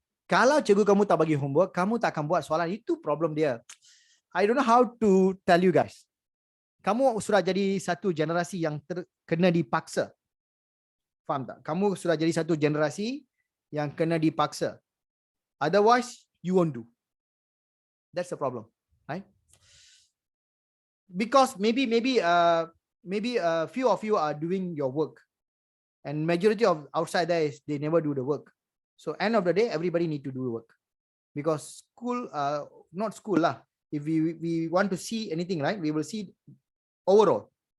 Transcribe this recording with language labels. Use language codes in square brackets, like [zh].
[ms] Kalau cikgu kamu tak bagi homework, kamu tak akan buat soalan. Itu problem dia. [en] I don't know how to tell you guys. [ms] Kamu sudah jadi satu generasi yang kena dipaksa. Faham tak? Kamu sudah jadi satu generasi yang kena dipaksa. [en] Otherwise, you won't do. That's the problem, right? Because maybe a few of you are doing your work, and majority of outside there is they never do the work. So end of the day, everybody need to do work, because school, not school lah. If we want to see anything, right, we will see overall.